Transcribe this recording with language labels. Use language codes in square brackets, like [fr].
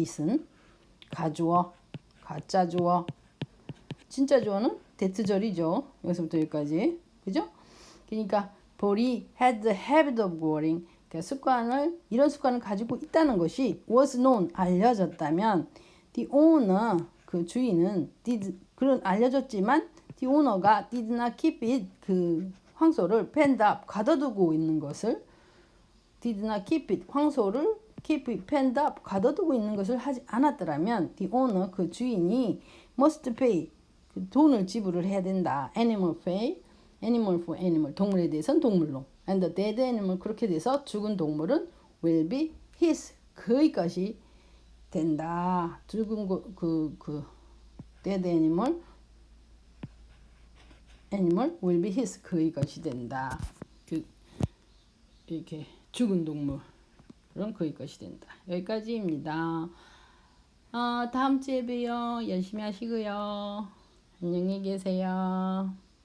[ko] it은 가주어 가짜 주어 진짜 주어는 대트절이죠. 여기서부터 여기까지 그죠? 그러니까 볼이 [en] had the habit of goring [ko] 이런 습관을 가지고 있다는 것이 [en] was known [ko] 알려졌다면 [en] the owner [ko] 그 주인은 그런 알려졌지만 the owner가 [en] did not keep it [ko] 그 황소를 [en] penned up [ko] 가둬두고 있는 것을 did not keep it 황소를 [en] keep it penned up [ko] 가둬두고 있는 것을 하지 않았더라면 [en] the owner [ko] 그 주인이 [en] must pay [ko] 그 돈을 지불을 해야 된다. [en] animal pay animal for animal [ko] 동물에 대해서는 동물로 [en] and the dead animal [ko] 그렇게 돼서 죽은 동물은 [en] will be his [ko] 그의 것이 된다. 죽은 그 [en] dead animal will be his [ko] 그의 것이 된다. 그 이렇게 죽은 동물은 그의 것이 된다. 여기까지입니다. 다음 주에 봬요. 열심히 하시고요. 안녕히 계세요.